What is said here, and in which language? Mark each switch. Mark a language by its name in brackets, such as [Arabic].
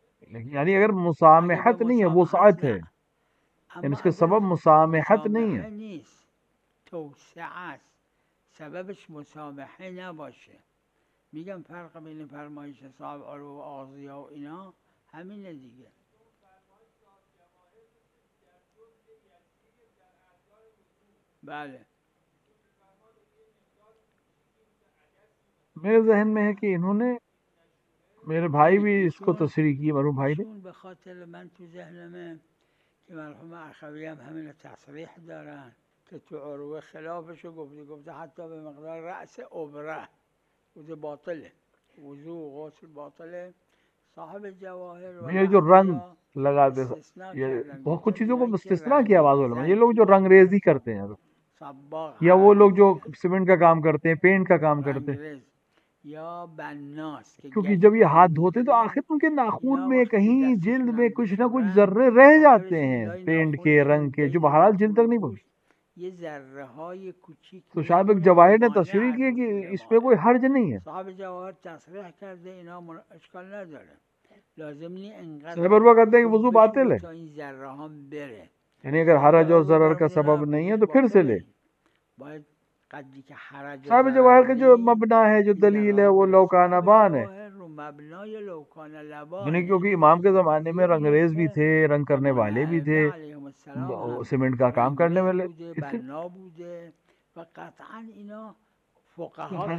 [Urdu] یعنی اگر مسامحت نہیں ہے، وسعت ہے، یعنی اس کے سبب مسامحت نہیں ہے. [Persian] توسعه است، سببش مسامحه نباشه. میگم فرق بین فرمایش صاحب عروه و آغازیه و اینا همینه دیگه. بله [Urdu] میرے ذہن میں ہے کہ انہوں نے میرے بھائی بھی اس کو تصریح کی، مرحوم بھائی نے. [Persian] ایشون به خاطر من تو ذهنمه که مرحوم اخوی هم همین تصریح دارن که تو عروه خلافشو گفته حتی به مقدار رأس عبره وضو باطله، وضو و غسل باطله. صاحب جواهر و [Urdu] یہ جو رنگ لگاتے یہ بہت کچھ چیزوں کو استثناء کیا بعض علماء. یہ لوگ جو رنگ ریزی کرتے ہیں یا وہ لوگ جو سیمنٹ کا کام کرتے ہیں، پینٹ کا کام کرتے ہیں، یا بناس کیونکہ جب یہ ہاتھ دھوتے تو آخر ان کے ناخون میں کہیں جلد میں کچھ نہ کچھ ذرے رہ جاتے ہیں پینٹ کے رنگ کے، جو بہرحال جلد تک نہیں پہنچتے. [Persian] یہ ذرہ های کوچیک [Urdu] تو صاحب جواہر نے تصریح کی کہ اس پہ کوئی حرج نہیں ہے. [Persian] صاحب جواہر تصریح کرده اینا اشکال نداره، لازم نی انقدر [Urdu] صاحب اروا کہتے ہیں کہ وضو باطل ہے، [Persian] تا این ذره ها بره. [Urdu] یعنی اگر حرج اور ضرر کا سبب نہیں ہے تو پھر سے لے. [Persian] باید قدری که حرج [Urdu] صاحب جواہر کا جو مبنا ہے، جو دلیل ہے، وہ لوکان بان ہے. [Persian] رو مبنای لوکان لبان، [Urdu] یعنی کیونکہ امام کے زمانے میں رنگریز بھی تھے، رنگ کرنے والے بھی تھے، سیمنٹ کا کام کرنے والے تھے. [Persian] بنا بوده و قطعا اینا فقها